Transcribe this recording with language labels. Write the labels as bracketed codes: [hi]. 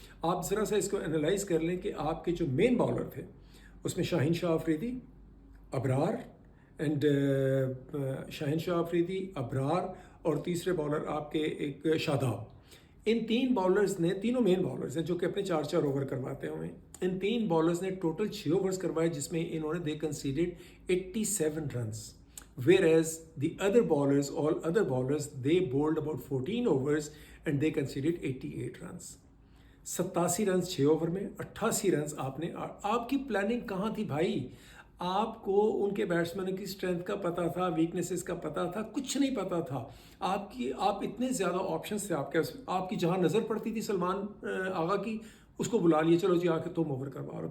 [ur] آپ ذرا سا اس کو انالائز کر لیں کہ آپ کے جو مین بالر تھے اس میں شاہین شاہ آفریدی, ابرار اینڈ شاہین شاہ آفریدی, ابرار, اور تیسرے بالر آپ کے ایک شاداب. ان 3 بالرز نے, تینوں مین بالرز ہیں جو کہ اپنے 4 اوور کرواتے ہوئے, ان 3 بالرز نے ٹوٹل 6 اوورز کروائے, جس میں انہوں نے [en] they conceded [ur] 87 runs. [en] whereas the other ballers, all other ballers, they bowled about 14 overs and they conceded 88 runs. [ur] 87 runs 6 over میں, 88 رنز آپ نے. آپ کی پلاننگ کہاں تھی بھائی؟ آپ کو ان کے بیٹسمینوں کی اسٹرینتھ کا پتہ تھا, ویکنیسز کا پتہ تھا, کچھ نہیں پتہ تھا. آپ اتنے زیادہ آپشنس تھے آپ کی, جہاں نظر پڑتی تھی سلمان آغا کی, اس کو بلا لیے, چلو جی آ کے تم اوور کروا رہو.